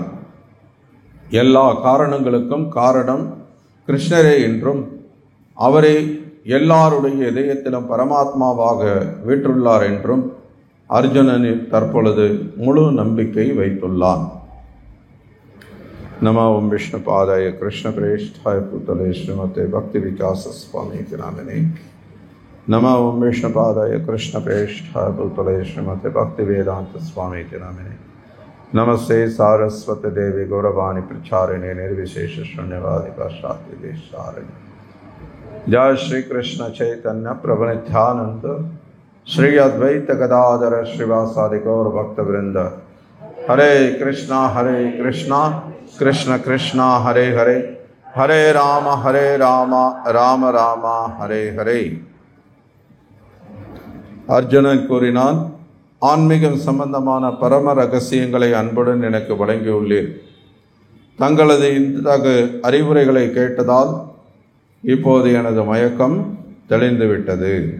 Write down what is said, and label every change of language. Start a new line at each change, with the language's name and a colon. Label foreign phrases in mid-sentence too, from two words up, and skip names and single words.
Tamil: எல்லா காரணங்களுக்கும் காரணம் கிருஷ்ணரே என்றும் அவரே எல்லாருடைய இதயத்திலும் பரமாத்மாவாக வீற்றுள்ளார் என்றும் அர்ஜுனன் தற்பொழுது முழு நம்பிக்கை வைத்துள்ளான்.
Sanskrit: नम ओम् विष्णु पादाय कृष्ण प्रेष्ठाय भूतले श्रीमते भक्ति विकास स्वामी नामिने. नम ओम् विष्णु पादाय कृष्ण प्रेष्ठाय भूतले श्रीमते भक्ति वेदान्त स्वामी नामिने. नमस्ते सारस्वती देवी गौरवाणी प्रचारिणे निर्विशेष शून्यवादी पाश्चात्य देशारिणे. जय श्री कृष्ण चैतन्य प्रभु नित्यानंद श्री अद्वैत गदाधर श्रीवासादि गौर भक्त वृंद. हरे कृष्णा कृष्ण कृष्ण हरे हरे, हरे राम राम राम हरे हरे.
Tamil: அர்ஜுனன் கூறினான், ஆன்மீகம் சம்பந்தமான பரம ரகசியங்களை அன்புடன் எனக்கு வழங்கியுள்ளீர். தங்களது இத்தகு அறிவுரைகளை கேட்டதால் இப்போது எனது மயக்கம் தெளிந்துவிட்டது.